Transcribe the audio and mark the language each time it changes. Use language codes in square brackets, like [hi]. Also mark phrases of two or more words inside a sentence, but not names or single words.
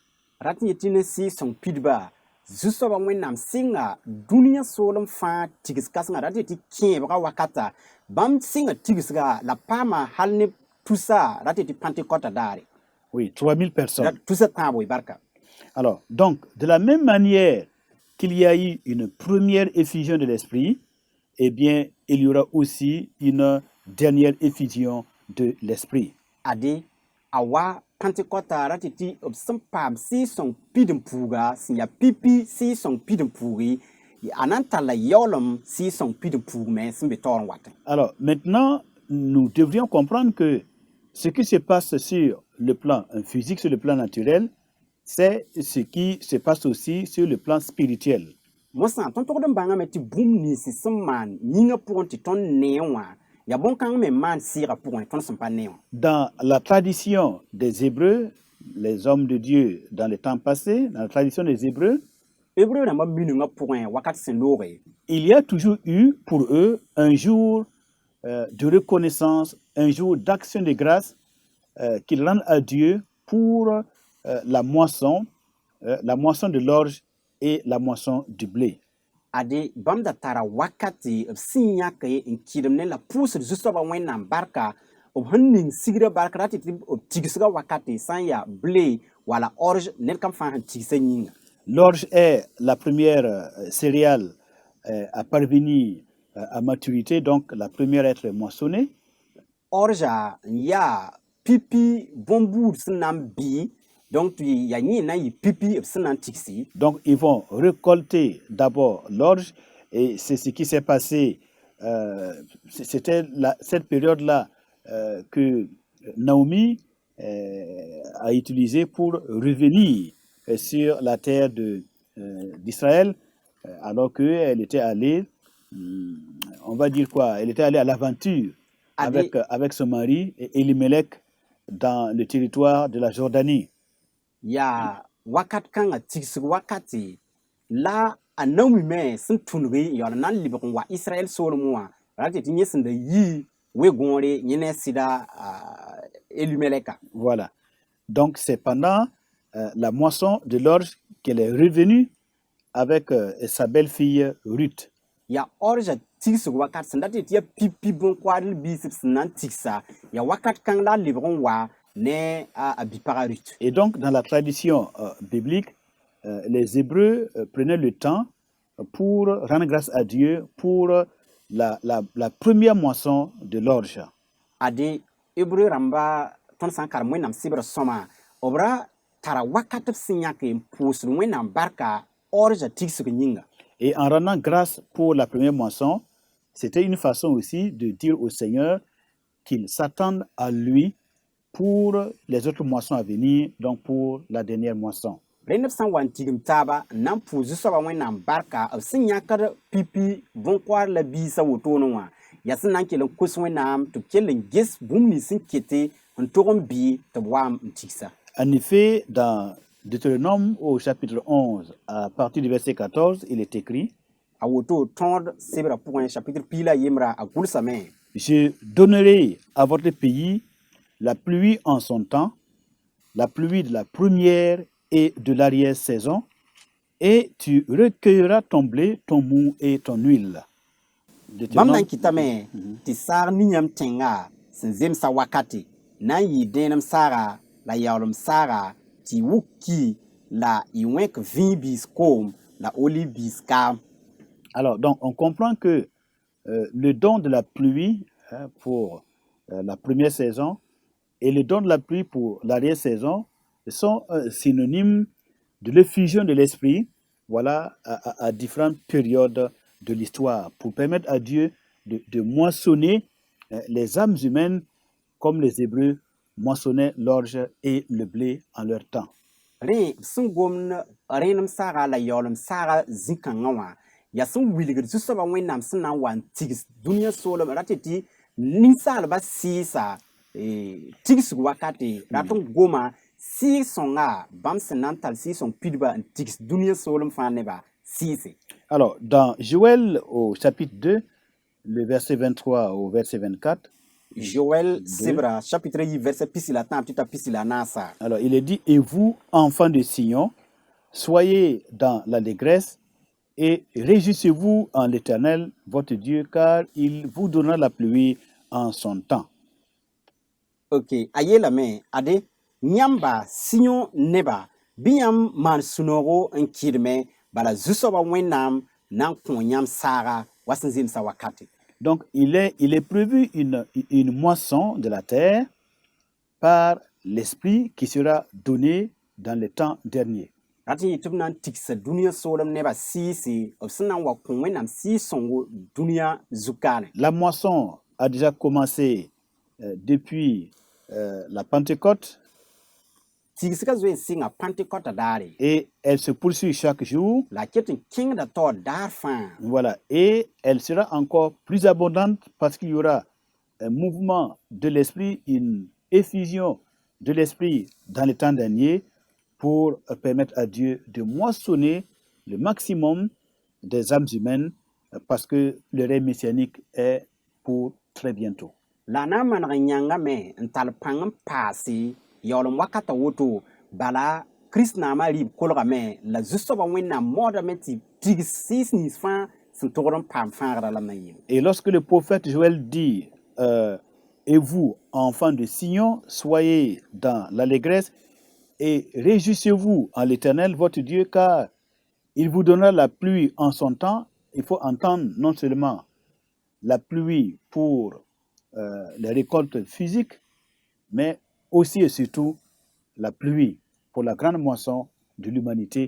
[mos] rat n yetɩ ne sɩɩg-sõng pidba zu-soabã wẽnnaam sɩnga dũniyã soolem fãa tigs kãsenga rat yetɩ kẽebga wakata bãmb sɩnga tigsga la paama hal ne tusa rat yetɩ Pentecôte daare. [fr] Oui, 3000 personnes. [mos] Tusa tãabo y barka. [fr] Alors, donc, de la même manière qu'il y a eu une première effusion de l'Esprit, eh bien, il y aura aussi une dernière effusion de l'Esprit. [mos] ade a wa Pentecôte rat yetɩ b sẽn paam sɩɩg-sõng pid n puuga sẽn yaa pipi sɩɩg-sõng pid n puugi a na n talla yaoolem sɩɩg-sõng pid n puug me sẽn be taoor n watẽ. [fr] Alors, maintenant, nous devrions comprendre que ce qui se passe sur le plan physique, sur le plan naturel, c'est ce qui se passe aussi sur le plan spirituel. [mos] Mosã tõnd togd n bãngame tɩ bũmb nins sẽn maan yĩngã pʋgẽ tɩ tõnd nee wã yaa bõn-kãng me maan sɩɩgã pʋgẽ tõnd sẽn pa nee wã. [fr] Dans la tradition des Hébreux, les hommes de Dieu dans les temps passés, dans la tradition des Hébreux, [mos] Hébreu rãmbã miningã pʋgẽ wakat sẽn looge [fr] il y a toujours eu pour eux un jour de reconnaissance, un jour d'action de grâce qu'ils rendent à Dieu pour la moisson de l'orge et la moisson du blé. [mos] ade bãmb da tara wakate b sẽn yãke n kɩdem ne la pʋʋsd zu-soabã wẽnnaam barka b sẽn ning sigrã barka rat tɩ b tigsga wakate sã n yaa blé wala orge ned kam fãa sẽn tigsa yĩnga. [fr] L'orge est la première céréale à parvenir à maturité, donc la première à être moissonnée. [mos] Orja n yaa pipi bõn-buud sẽn na n bɩ donc yaa yẽ na n yɩ pipi b sẽn na n tigsi. [fr] Donc ils vont récolter d'abord l'orge et c'est ce qui s'est passé. C'était cette période-là que Naomi a utilisé pour revenir sur la terre d'Israël, alors qu'elle était allée, on va dire quoi, elle était allée à l'aventure ade avec son mari Elimelech dans le territoire de la Jordanie. [mos] ya wakat kanga tigsig wakati la a Naomi me sẽn tũnigi yaool na n lebg n wa Israɛl soolem wã rate tɩ yẽ sẽn da yii we-gõore yẽ ne a sɩda Elimeleka. [fr] Voilà. Donc c'est pendant la moisson de l'orge qu'elle est revenue avec sa belle-fille Ruth. [mos] Ya orja tigsig wakat sẽn dat tɩ yaa pipi bõn-koaadl biisb sẽn na n tigsa ya wakat kãng la a lebg n wa ne a bipaga Ruth. [fr] Et donc dans la tradition biblique, les Hébreux prenaient le temps pour rendre grâce à Dieu pour la première moisson de l'orge. [mos] Ade Hebreu rãmba tõnd sã n karem wẽnnaam sɩbr sõma b ra tara wakat b sẽn yãk n pʋʋsd wẽnnaam barka orja tigsg yĩnga. [fr] Et en rendant grâce pour la première moisson, c'était une façon aussi de dire au Seigneur qu'il s'attende à lui pour les autres moissons à venir, donc pour la dernière moisson. [mos] Rẽnd b sã n wa n tigim taaba n na n pʋʋs zu-soaba wẽnnaam barka b sẽn yãkd pipi bõn-koaad la biisã wotone wã yaa sẽn na n kell n kos wẽnnaam tɩ b kell n ges bũmb nins sẽn kete n tog n bɩ tɩ b wa n tigsa. [fr] En effet, dans Deutéronome au chapitre 11, à partir du verset 14, il est écrit: [mos] A woto tõod sebrã pʋgẽ chapitre piig la yembrã a gʋlsame: [fr] Je donnerai à votre pays la pluie en son temps, la pluie de la première et de l'arrière-saison, et tu recueilleras ton blé, ton mou et ton huile. [mos] Bãmb na n kɩtame tɩ saag nin-yãmb tẽnga sẽn zemsa wakate na n yɩ dẽenem saaga la yaoolem saaga tɩ y wuk ki la y wẽk vĩig biis koom la olive biis kaam. [fr] Alors, donc, on comprend que le don de la pluie pour la première saison et le don de la pluie pour l'arrière-saison sont synonymes de l'effusion de l'Esprit, voilà, à différentes périodes de l'histoire, pour permettre à Dieu de moissonner les âmes humaines comme les Hébreux moissonnaient l'orge et le blé en leur temps. [mos] Rẽ b sẽn gomd rẽenem saaga la yaoolem saaga zĩ-kãngã wã yaa sẽn wilgd zu-soaba wẽnnaam sẽn na n wa n tigs dũniyã soolem rat tɩ ninsaalbã sɩɩsa tigsg wakate rat n goma sɩɩg-sõnga bãmb sẽn na n tar sɩɩg-sõng pidba n tigs dũniyã soolem fãa nebã sɩɩse. [fr] Alors, dans Joël au chapitre 2, le verset 23 au verset 24, [mos] Joël sebra chapitre 1 verset pisi la tãab tɩ t'a pisi la naasa. [fr] alors il est dit: Et vous, enfants de Sion, soyez dans l'allégresse et réjouissez-vous en l'Éternel, votre Dieu, car il vous donnera la pluie en son temps. [mos] Ok, a yeelame ade yãmba Siyon neba bɩ yãmb maan sũ-noogo n kɩdme bala zu-soaba wẽnnaam na n kõ yãmb saaga wa sẽn zemsa wakate. [fr] Donc il est prévu une moisson de la terre par l'Esprit qui sera donné dans le temps dernier. [mos] Rat n yɩ tɩ b na n tigsa dũniyã soolem nebã sɩɩse b sẽn na n wa kõ wẽnnaam sɩɩg-sõngo dũniyã zukaane. [fr] La moisson a déjà commencé depuis la Pentecôte [mos] Tigsga zoe n sɩnga Pentecôte daare [fr] et elle se poursuit chaque jour. [mos] la a ket n kẽngda taoor daar fãa. [fr] Voilà, et elle sera encore plus abondante parce qu'il y aura un mouvement de l'esprit, une effusion de l'esprit dans les temps derniers pour permettre à Dieu de moissonner le maximum des âmes humaines parce que le règne messianique est pour très bientôt. [mos] La na n maneg n yãngame n tall pãng n paase yaoolem wakata woto bala Kiristnaamã rɩɩb kolgame la zu-soaba wẽnnaam moodame tɩ tigs sɩɩs nins fãa sẽn togd n paam fãagrã la na yɩl. [fr] Et lorsque le prophète Joël dit et vous, enfants de Sion, soyez dans l'allégresse et réjouissez-vous en l'Éternel, votre Dieu, car il vous donnera la pluie en son temps. Il faut entendre non seulement la pluie pour les récoltes physiques, mais aussi et surtout la pluie pour la grande moisson de l'humanité.